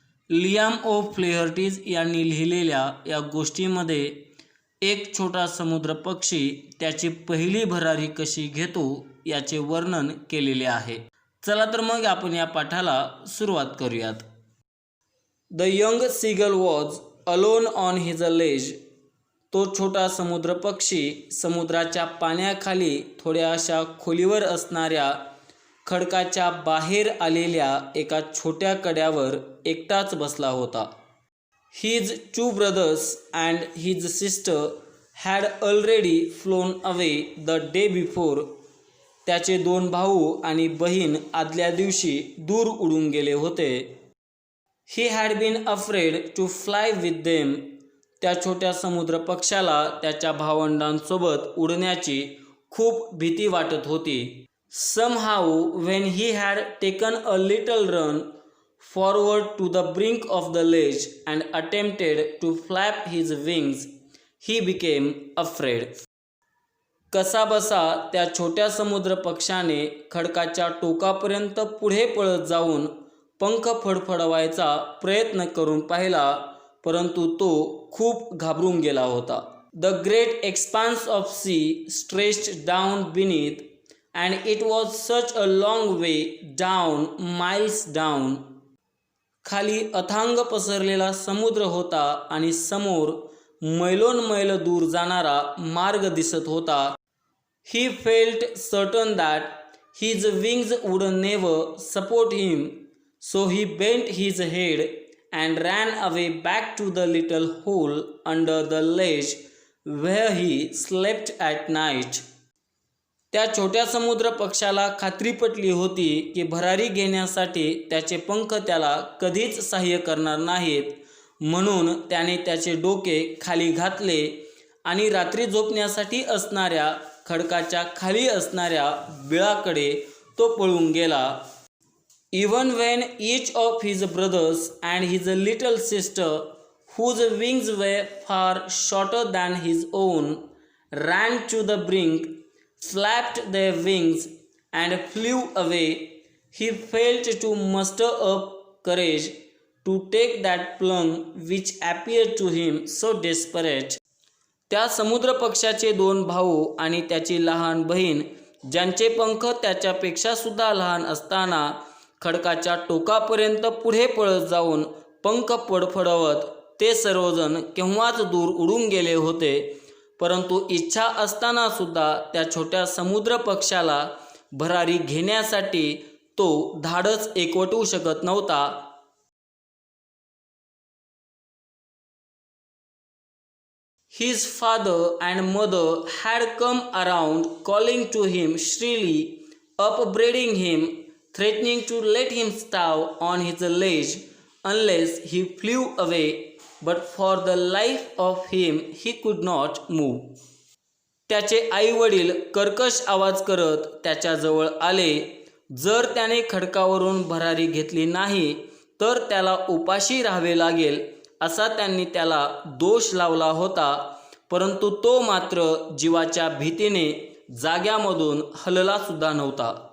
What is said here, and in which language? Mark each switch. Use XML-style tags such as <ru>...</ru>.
<mr>Liam ओ फ्लेहर्टीज यांनी लिहिलेल्या या गोष्टीमध्ये एक छोटा समुद्र पक्षी त्याची पहिली भरारी कशी घेतो याचे वर्णन केलेले आहे। चला तर मग आपण या पाठाला सुरुवात करूयात।</mr> <en>The young seagull was alone on his ledge.</en> <mr>तो छोटा समुद्र पक्षी समुद्राच्या पाण्याखाली थोड्याशा खोलीवर असणाऱ्या खडकाच्या बाहेर आलेल्या एका छोट्या कड्यावर एकटाच बसला होता।</mr> <en>His two brothers and his sister had already flown away the day before.</en> <mr>त्याचे दोन भाऊ आणि बहीण आदल्या दिवशी दूर उडून गेले होते।</mr> <en>He had been afraid to fly with them.</en> <mr>त्या छोट्या समुद्र पक्षाला त्याच्या भावंडांसोबत उडण्याची खूप भीती वाटत होती।</mr> <en>Somehow when he had taken a little run forward to the brink of the ledge and attempted to flap his wings, he became afraid.</en> <mr>कसाबसा त्या छोट्या समुद्र पक्षाने खडकाच्या टोकापर्यंत पुढे पळत जाऊन पंख फडफडवायचा प्रयत्न करून पाहिला, परंतु तो खूप घाबरून गेला होता।</mr> <en>The great expanse of sea stretched down beneath, and it was such a long way down, miles down.</en> <mr>खाली अथांग पसरलेला समुद्र होता आणि समोर मैलोन-मैल दूर जाणारा मार्ग दिसत होता।</mr> <en>He felt certain that his wings would never support him. So he bent his head and ran away back to the little hole under the ledge where he slept at night.</en> <mr>त्या छोट्या समुद्र पक्षाला खात्री पटली होती की भरारी घेण्यासाठी त्याचे पंख त्याला कधीच सहाय्य करणार नाहीत, म्हणून त्याने त्याचे डोके खाली घातले आणि रात्री झोपण्यासाठी असणाऱ्या खडकाच्या खाली असणाऱ्या बिळाकडे तो पळून गेला।</mr> <en>Even when each of his brothers and his little sister, whose wings were far shorter than his own, ran to the brink, flapped their wings, and flew away, he failed to muster up courage to take that plunge which appeared to him so desperate.</en> <mr>त्या समुद्र पक्षाचे दोन भाऊ आणि त्याची लहान बहीण, ज्यांचे पंख त्याच्यापेक्षा सुद्धा लहान असताना खडकाच्या टोकापर्यंत पुढे पळत जाऊन पंख फडफडवत ते सर्वजण केव्हाच दूर उडून गेले होते, परंतु इच्छा असताना सुद्धा त्या छोट्या समुद्र पक्षाला भरारी घेण्यासाठी तो धाडस एकवटू शकत नव्हता।</mr> <en>His father and mother had come around calling to him shrilly, upbraiding him, threatening to let him starve on his ledge unless he flew away, but for the life of him he could not move.</en> <mr>त्याचे आई वडील कर्कश आवाज करत त्याच्याजवळ आले। जर त्याने खडकावरून भरारी घेतली नाही तर त्याला उपाशी राहावे लागेल असा त्यांनी त्याला दोष लावला होता, परंतु तो मात्र जीवाच्या भीतीने जाग्यामधून हलला सुद्धा नव्हता।</mr>